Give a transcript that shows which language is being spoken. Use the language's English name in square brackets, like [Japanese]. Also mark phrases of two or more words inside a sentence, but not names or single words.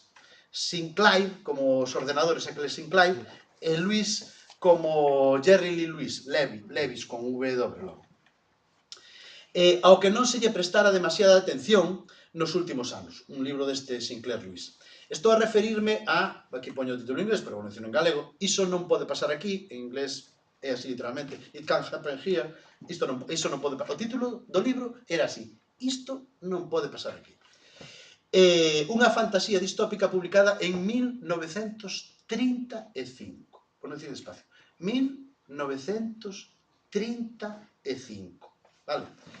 [Galician] Sinclair, como os ordenadores aqueles Sinclair, e Lewis como Jerry Lee Lewis, Lewis con W. Ao que non se lle prestara demasiada atención nos últimos anos, un libro deste Sinclair Lewis. Estou a referirme a, aquí poño o título en inglés, pero vou menciono en galego, iso non pode pasar aquí, en inglés é así literalmente, [English] it can't happen here, [Galician] Isto non pode pasar. O título do libro era así: isto non pode pasar aquí. Unha fantasía distópica publicada en 1935. Por non dicir despacio. 1935. Vale?